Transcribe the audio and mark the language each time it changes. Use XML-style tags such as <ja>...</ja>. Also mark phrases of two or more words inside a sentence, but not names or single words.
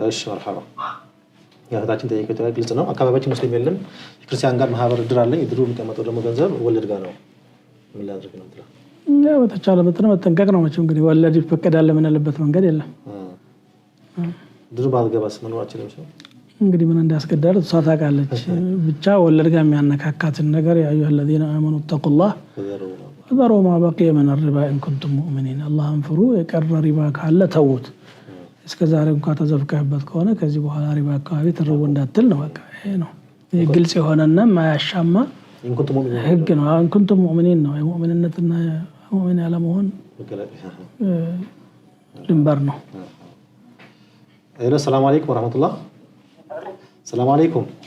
<am>እሺ መርሐባ ያታችን ጠይቀው ግልጽ ነው። አካባቢያችን ሙስሊም የለም። ክርስቲያን ጋር ማህበር እድር አለኝ። እድሩ የሚቀመጠው ደግሞ ገንዘብ ወለድ ጋር ነው። ምን ላድርግ ነው ትላለህ? ያው በተቻለ መጠን መጠንቀቅ ነው። መቼም እንግዲህ ወለድ ይፈቀዳል የምንልበት መንገድ የለም። እድሩ ባልገባስ መኖር አችልም ነው እንግዲህ ምን እንዳስገዳል እሷ ታውቃለች። ብቻ ወለድ ጋር የሚያነካካትን ነገር</am> <ar>يا أيها الذين آمنوا اتقوا الله وذروا ما بقي من الربا إن كنتم مؤمنين اللهم</ar> <am>ፍሩ የቀረ ሪባ ካለ ተውት። እስከዛሬ እንኳን ተዘፍቀህበት ከሆነ ከዚህ በኋላ ሪባ አካባቢ ተረው እንዳትል ነው። በቃ ይሄ ነው ግልጽ የሆነና ማያሻማ ህግ ነው።</am> <ar>ان كنتم مؤمنين</ar> <am>ነው። የሙእሚንነትና ሙእሚን ያለመሆን ድንበር ነው።</am> <ar>ሄሎ السلام عليكم ورحمة الله السلام عليكم</ar>